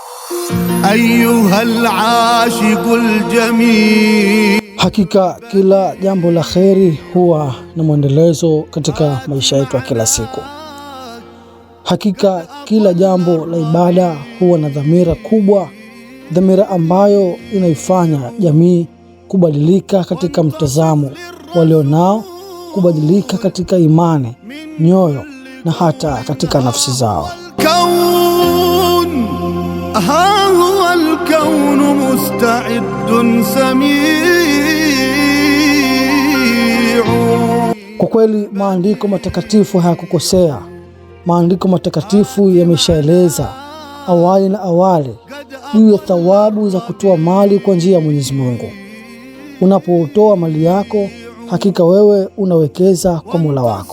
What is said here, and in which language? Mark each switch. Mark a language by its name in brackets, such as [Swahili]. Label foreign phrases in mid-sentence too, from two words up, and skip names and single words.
[Arabic] أيها العاشق الجميل. [Swahili] Hakika kila jambo la kheri huwa na mwendelezo katika maisha yetu ya kila siku. Hakika kila jambo la ibada huwa na dhamira kubwa, dhamira ambayo inaifanya jamii kubadilika katika mtazamo walionao, kubadilika katika imani, nyoyo na hata katika nafsi zao. [Arabic] ها هو الكون مستعد سميع. [Swahili] Kwa kweli maandiko matakatifu hayakukosea. Maandiko matakatifu yameshaeleza awali na awali juu ya thawabu za kutoa mali kwa njia ya Mwenyezi Mungu. Unapotoa mali yako, hakika wewe unawekeza kwa Mola wako.